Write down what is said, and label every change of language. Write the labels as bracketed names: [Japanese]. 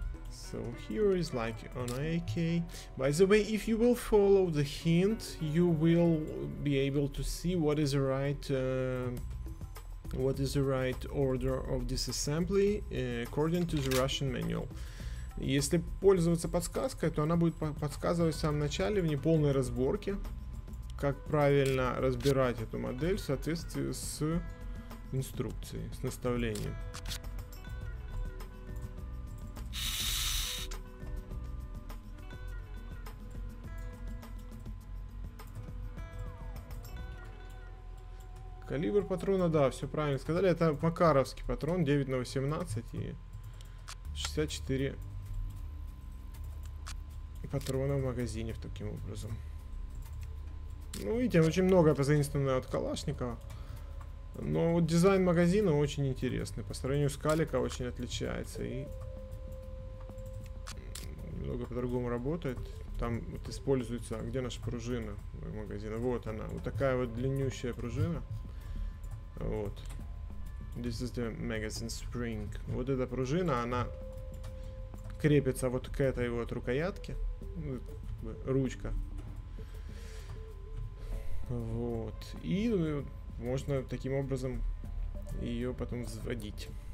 [English] So here is like on AK. By the way, if you will follow the hint, you will be able to see what is the right order of disassembly according to the Russian manual. [Russian] Если пользоваться подсказкой, то она будет подсказывать в самом начале в неполной разборке, как правильно разбирать эту модель в соответствии с инструкцией, с наставлением. Калибр патрона, да, все правильно сказали. Это макаровский патрон 9х18 и 64 патрона в магазине таким образом. Ну, видите, очень много позаимствовано от Калашникова. Но вот дизайн магазина очень интересный. По сравнению с Калика очень отличается. И немного по-другому работает. Там вот используется... Где наша пружина магазина? Вот она. Вот такая вот длиннющая пружина. Вот. [English] This is the magazine spring. [Russian] Вот эта пружина, она крепится вот к этой вот рукоятке. Ручка. Вот. И можно таким образом ее потом взводить.